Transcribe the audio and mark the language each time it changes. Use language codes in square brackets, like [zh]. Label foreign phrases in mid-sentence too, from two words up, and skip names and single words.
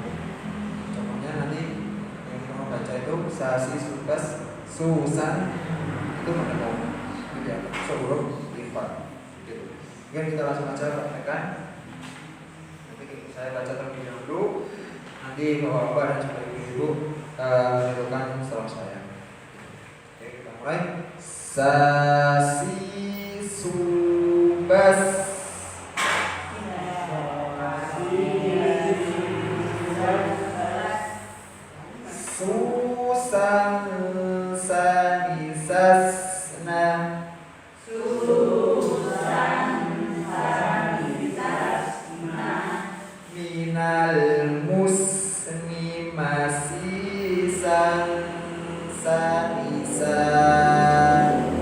[id] Contohnya nanti yang kita membaca itu sasi subas susan itu mendengung, gitu ya, huruf ikhfa. Gitu. Mungkin kita langsung aja praktekkan. Nanti saya baca terlebih dahulu. Nanti bapak-bapak dan juga ibu-ibu menirukan setelah saya. Oke, kita mulai. Sasi subas susan sanisasna minal musni masisan sanisan.